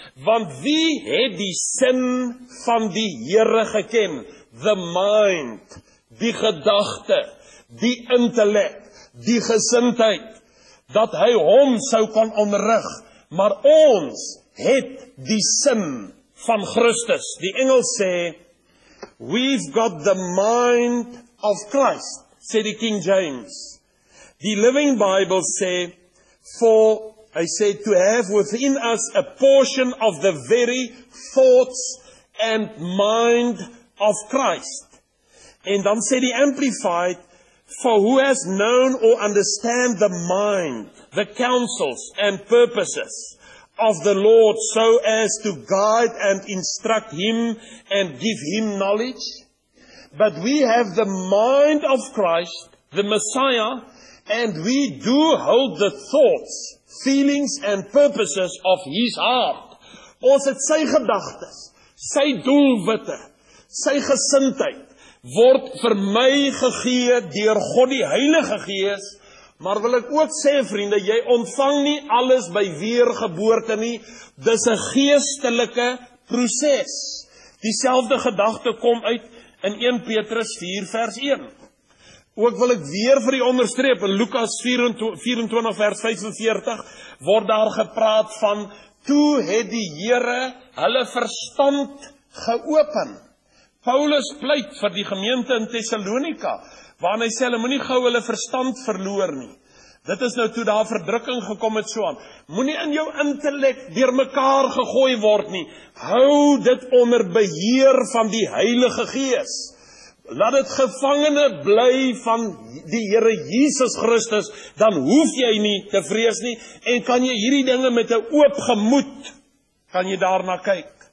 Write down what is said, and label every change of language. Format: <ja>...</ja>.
<af>Want wie het die sin van die Here geken?</af> <en>The mind,</en> <af>die gedagte, die intellek, die gesindheid, dat hy hom sou kan onderrig, maar ons het die sin van Christus. Die engel sê,</af> <en>We've got the mind of Christ,</en> <af>sê die King James. Die Living Bible sê,</af> <en>for,</en> <af>hy sê,</af> <en>to have within us a portion of the very thoughts and mind of Christ.</en> <af>En dan sê die Amplified,</af> <en>for who has known or understand the mind, the counsels and purposes of the Lord, so as to guide and instruct him and give him knowledge? But we have the mind of Christ, the Messiah, and we do hold the thoughts, feelings and purposes of his heart.</en> <af>Ons het sy gedagtes, sy doelwitte, sy gesindheid, word vir my gegee deur God die Heilige Gees. Maar wil ek ook sê, vriende, jy ontvang nie alles by weergeboorte nie. Dis 'n geestelike proses. Dieselfde gedagte kom uit in 1 Petrus 4 vers 1. Ook wil ek weer vir u onderstreep, in Lukas 24 vers 45 word daar gepraat van, toe het die Here hulle verstand geopen. Paulus pleit vir die gemeente in Thessalonika, waarin hy sê, hulle moenie gou hulle verstand verloor nie. Dit is nou toe daar verdrukking gekom het so aan. Moenie in jou intellek deur mekaar gegooi word nie. Hou dit onder beheer van die Heilige Gees. Laat dit gevangene bly van die Here Jesus Christus, dan hoef jy nie te vrees nie, en kan jy hierdie dinge met 'n oop gemoed, kan jy daarna kyk.</af>